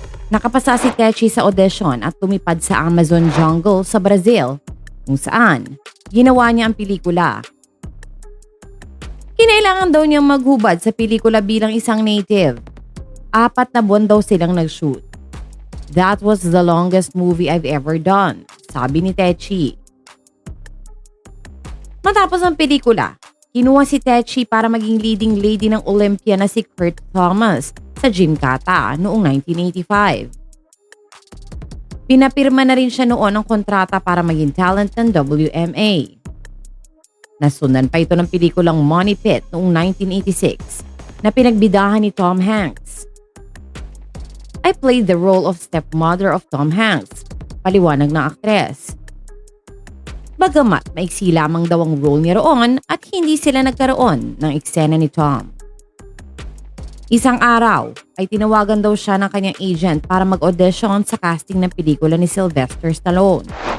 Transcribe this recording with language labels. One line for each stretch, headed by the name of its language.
Filipino: Nakapasa si Tetchie sa audition at tumipad sa Amazon jungle sa Brazil kung saan ginawa niya ang pelikula. Kinailangan daw niyang maghubad sa pelikula bilang isang native. 4 na buwan daw silang nag-shoot.
English: That was the longest movie I've ever done,
Filipino: sabi ni Tetchie. Matapos ang pelikula, kinuha si Tetchie para maging leading lady ng Olympia na si Kurt Thomas sa Gymkhana noong 1985. Pinapirma na rin siya noon ng kontrata para maging talent ng WMA. Nasundan pa ito ng pelikulang Money Pit noong 1986 na pinagbidahan ni Tom Hanks.
English: I played the role of stepmother of Tom Hanks,
Filipino: paliwanag ng aktres. Bagamat maiksi lamang daw ang role niya roon at hindi sila nagkaroon ng eksena ni Tom. Isang araw ay tinawagan daw siya ng kanyang agent para mag-audition sa casting ng pelikula ni Sylvester Stallone.